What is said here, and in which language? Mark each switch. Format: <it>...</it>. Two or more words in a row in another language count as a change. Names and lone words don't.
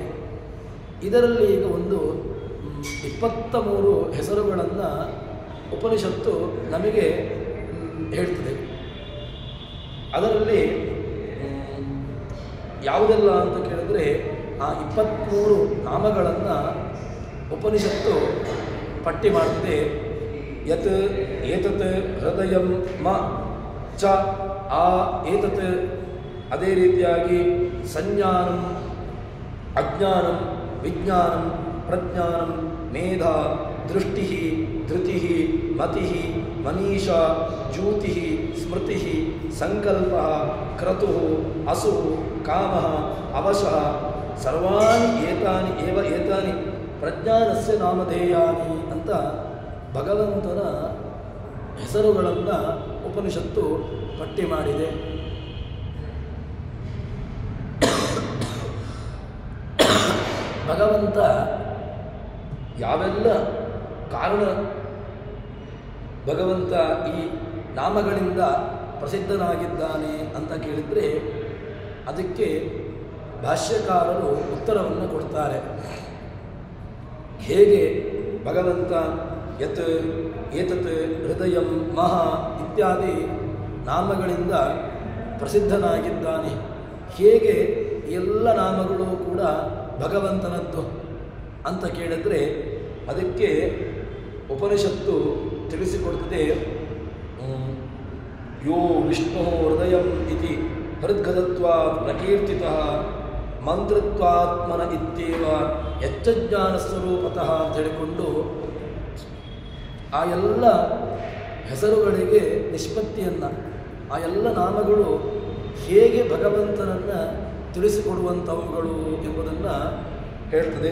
<kn>ಇದರಲ್ಲಿ ಈಗ ಒಂದು 23 ಹೆಸರುಗಳನ್ನು ಉಪನಿಷತ್ತು ನಮಗೆ ಹೇಳ್ತದೆ. ಅದರಲ್ಲಿ ಯಾವುದೆಲ್ಲ ಅಂತ ಕೇಳಿದ್ರೆ, ಆ 23 ನಾಮಗಳನ್ನು ಉಪನಿಷತ್ತು ಪಟ್ಟಿ ಮಾಡ್ತದೆ.</kn> <sa>ಯತ್ ಏತತ್ ಹೃದಯಂ ಮ ಚ ಆ ಏತತ್,</sa> <kn>ಅದೇ ರೀತಿಯಾಗಿ</kn> <sa>ಸಂಜ್ಞಾನಂ, ಅಜ್ಞಾನಂ, ವಿಜ್ಞಾನಂ, ಪ್ರಜ್ಞಾನಂ, ಮೇಧಾ, ದೃಷ್ಟಿ, ಧೃತಿ, ಮತಿ, ಮನೀಷಾ, ಜ್ಯೂತಿ, ಸ್ಮೃತಿ, ಸಂಕಲ್ಪ, ಕ್ರತು, ಅಸು, ಕಾಮ, ಅವಶಃ ಸರ್ವಾಣಿ ಏತಾನಿ ಏವ ಏತಾನಿ ಪ್ರಜ್ಞಾನಸ್ಯ ನಾಮಧೇಯಾನಿ</sa> <kn>ಅಂತ ಭಗವಂತನ ಹೆಸರುಗಳನ್ನು ಉಪನಿಷತ್ತು ಪಟ್ಟಿ ಮಾಡಿದೆ. ಭಗವಂತ ಯಾವೆಲ್ಲ ಕಾರಣ ಭಗವಂತ ಈ ನಾಮಗಳಿಂದ ಪ್ರಸಿದ್ಧನಾಗಿದ್ದಾನೆ ಅಂತ ಕೇಳಿದರೆ, ಅದಕ್ಕೆ ಭಾಷ್ಯಕಾರರು ಉತ್ತರವನ್ನು ಕೊಡ್ತಾರೆ. ಹೇಗೆ ಭಗವಂತ</kn> <sa>ಯತ್ ಏತತ್ ಹೃದಯಂ ಮಹಾ</sa> <kn>ಇತ್ಯಾದಿ ನಾಮಗಳಿಂದ ಪ್ರಸಿದ್ಧನಾಗಿದ್ದಾನೆ, ಹೇಗೆ ಎಲ್ಲ ನಾಮಗಳು ಕೂಡ ಭಗವಂತನದ್ದು ಅಂತ ಕೇಳಿದರೆ, ಅದಕ್ಕೆ ಉಪನಿಷತ್ತು ತಿಳಿಸಿಕೊಡ್ತದೆ.</kn> <sa>ಯೋ ವಿಷ್ಣು ಹೃದಯಂ ಇತಿ ಹೃದ್ಗತತ್ವಾತ್ ಪ್ರಕೀರ್ತಿತಃ ಮಂತ್ರತ್ವಾತ್ಮನ ಇತ್ಯೇವ ಯಚ್ಚಜ್ಞಾನ ಸ್ವರೂಪತಃ</sa> <kn>ಅಂತ ಹೇಳಿಕೊಂಡು ಆ ಎಲ್ಲ ಹೆಸರುಗಳಿಗೆ ನಿಷ್ಪತ್ತಿಯನ್ನು, ಆ ಎಲ್ಲ ನಾಮಗಳು ಹೇಗೆ ಭಗವಂತನನ್ನು ತಿಳಿಸಿಕೊಡುವಂಥವುಗಳು ಎಂಬುದನ್ನು ಹೇಳ್ತದೆ.</kn>